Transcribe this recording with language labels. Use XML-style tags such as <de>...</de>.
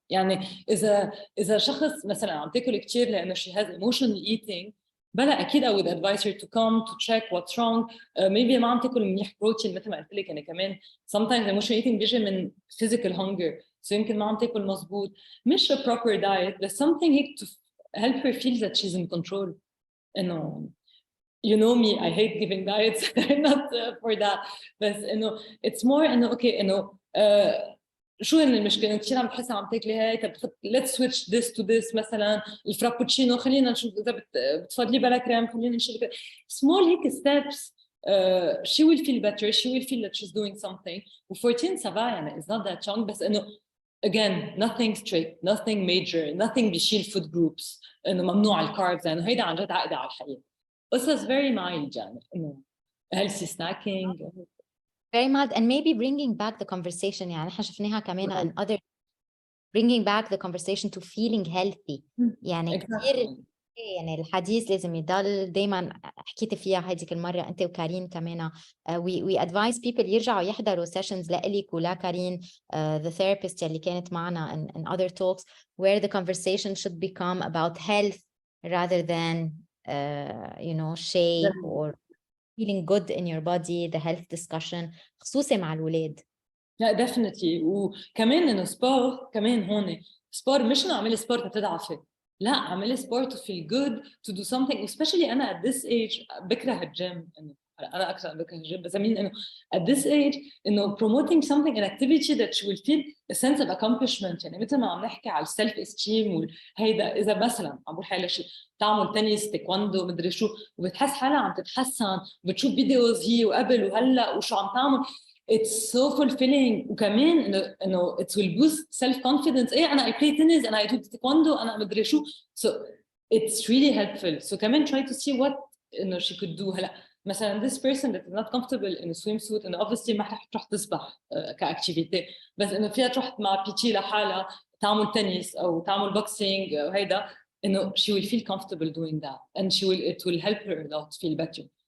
<ar>يعني اذا شخص مثلا عم تاكل كثير لانه</ar> <en>she has emotional eating،</en> <ar>بلا اكيد</ar> <en>I would advise her to come to check what's wrong.</en> <ar>maybe ما عم تاكل منيح بروتين مثل ما قلت لك. يعني كمان</ar> <en>sometimes emotional eating</en> <ar>بيجي من</ar> <en>physical hunger، so</en> <ar>يمكن ما عم تاكل مزبوط، مش</ar> <en>a proper diet</en> <ar>بس</ar> <en>something</en> <ar>هيك</ar> <en>to help her feel that she's in control. انه you know me I hate giving diets not for that.</en> <ar>بس انه</ar> <en>it's more</en> <ar>انه</ar> <en>okay انه</en> <ar>شو هن المشكله؟ كثير عم تحسها عم تاكلي هيك بتحط</ar> <en>let's switch this to this</en> <ar>مثلا الفرابوتشينو خلينا نشوف اذا بتفضلي بلا كريم خلينا نشيل small هيك steps.</ar> <en>She will feel better, she will feel that she's doing something.</en> <ar>و14 سبا يعني</ar> <en>is not that young</en> <ar>بس انه again</ar> <en>nothing strict, nothing major, nothing</en> <ar>بيشيل food groups انه ممنوع الكاربز يعني هيدا عن جد عقده على الحقيقه.</ar> <en>قصص very mild يعني انه healthy snacking. very mild and maybe bringing back the conversation</en> <ar>يعني نحن شفناها كمان</ar> <en>in other bringing back the conversation to feeling healthy يعني كثير</en> <ar>يعني الحديث لازم يضل دايما حكيت فيها هذيك المرة أنت وكارين كمان</ar> <en>we advise people</en> <ar>يرجعوا يحضروا</ar> <en>sessions</en> <ar>لإلك ولا كارين</ar> <en>the therapist</en> <ar>اللي كانت معنا</ar> <en>in other talks where the conversation should become about health rather than you know shape or feeling good in your body the health discussion</en> <ar>خصوصي مع الولاد. لا definitely. وكمان انه سبور كمان هون سبور مش انه اعملي سبور تتضعفي، لا اعملي سبور</ar> <en>to feel good to do something. especially</en> <ar>انا</ar> <en>at this age بكره الجيم،</en> <ar>انه انا اكثر بكره الجيم بس امين انه</ar> <en>at this age</en> <ar>انه</ar> <en>promoting something an activity that she will feel a sense of accomplishment.</en> <ar>يعني مثل ما عم نحكي على السيلف استيم وهيدا اذا مثلا عم بقول حالها شيء تعمل تنس تايكوندو مدري شو وبتحس حالها عم تتحسن وبتشوف فيديوز هي وقبل وهلا وشو عم تعمل</ar> <en>it's so fulfilling.</en> <ar>وكمان انه</ar> <en>it will boost self confidence.</en> <ar>ايه انا</ar> <en>I play tennis and I do taekwondo</en> <ar>انا مدري شو</ar> <en>so it's really helpful. so</en> <ar>كمان</ar> <en>try to see what</en> <ar>انه</ar> <en>she could do. هلا مثلا this person that is not comfortable in a swimsuit انه obviously</en> <ar>ما رح تروح تسبح كاكتيفيتي،</ar> <en>بس انه</en> <ar>فيها تروح مع بيتي لحالها تعمل تنس او تعمل بوكسينج وهيدا انه</ar> <en>she will feel comfortable doing that and it will help her a lot feel better.</en>